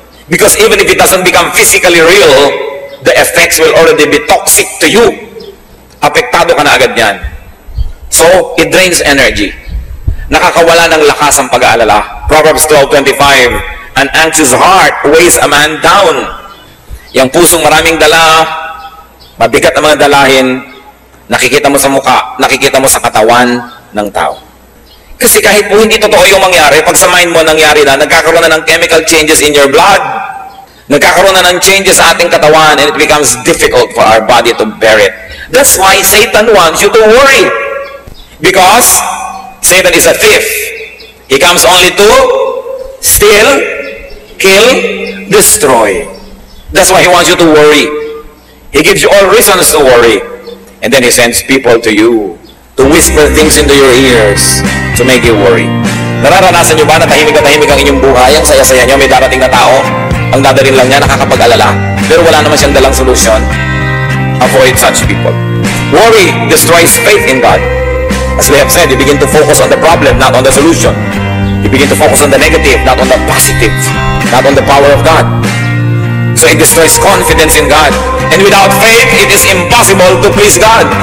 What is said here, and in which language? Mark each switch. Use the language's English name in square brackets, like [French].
[English] Because even if it doesn't become physically real, the effects will already be toxic to you. [Filipino] Apektado ka na agad yan. [English] So, it drains energy. [Filipino] Nakakawala ng lakas ang pag-aalala. [English] Proverbs 12:25, an anxious heart weighs a man down. [Filipino] Yung pusong maraming dala, mabigat ang mga dalahin, nakikita mo sa mukha, nakikita mo sa katawan ng tao. Kasi kahit po hindi totoo yung mangyari, pag sa mind mo nangyari na, nagkakaroon na ng chemical changes [English] in your blood. [Filipino] Nagkakaroon na ng changes sa ating katawan [English] and it becomes difficult for our body to bear it. That's why Satan wants you to worry. Because Satan is a thief. He comes only to steal, kill, destroy. That's why he wants you to worry. He gives you all reasons to worry. And then he sends people to you to whisper things into your ears to make you worry. [Filipino] Nararanasan nyo ba na tahimik ang inyong buhay? Ang saya-saya nyo, may darating na tao. Ang dadaling lang niya, nakakapag-alala. Pero wala naman siyang dalang solusyon. [English] Avoid such people. Worry destroys faith in God. As we have said, you begin to focus on the problem, not on the solution. You begin to focus on the negative, not on the positive, not on the power of God. So it destroys confidence in God. And without faith, it is impossible to please God.